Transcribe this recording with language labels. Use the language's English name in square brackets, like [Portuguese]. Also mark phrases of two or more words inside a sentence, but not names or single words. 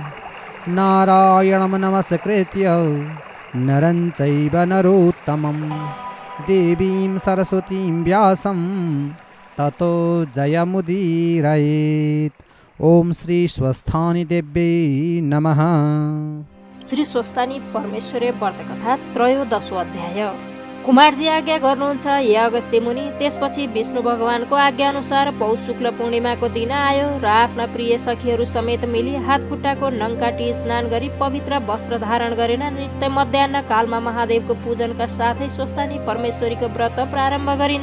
[Sanskrit] नारायणं नमस्कृत्य नरं चैव नरोत्तमं देवीं सरस्वतीं व्यासं ततो जयमुदीरयेत्। ओम श्री स्वस्थानी देव्यै नमः। श्री स्वस्थानी परमेश्वरी व्रतकथा त्रयोदशो अध्याय। [Nepali] कुमारजी आज्ञा गर्नुहुन्छ हे अगस्त्य मुनि। त्यसपछि विष्णु भगवानको आज्ञा अनुसार पौष शुक्ल पूर्णिमाको दिन आयो र आफ्ना प्रिय सखीहरू समेत मिली हात खुट्टाको नङ काटी स्नान गरी पवित्र वस्त्र धारण गरेर नित्य मध्याह्न कालमा महादेवको पूजनका साथै स्वस्थानी परमेश्वरीको व्रत प्रारम्भ गरिन्।